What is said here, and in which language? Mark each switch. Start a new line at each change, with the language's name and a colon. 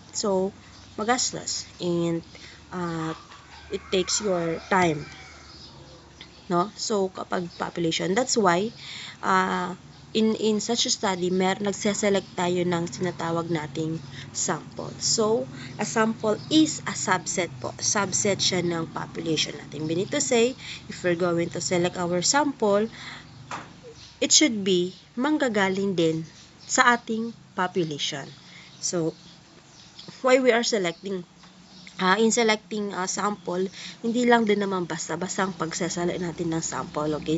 English: So,
Filipino: magastos
English: and it takes your time. No? So,
Filipino: kapag
English: population, that's why in such a study,
Filipino: nagseselect tayo ng sinatawag nating
English: sample. So, a sample is a subset po.
Filipino: Subset siya ng population natin.
English: We need to say, if we're going to select our sample, it should be
Filipino: manggagaling din sa ating
English: population. So, why we are selecting? In selecting sample,
Filipino: hindi lang din naman basta-bastang pagsasala natin ng
English: sample, okay?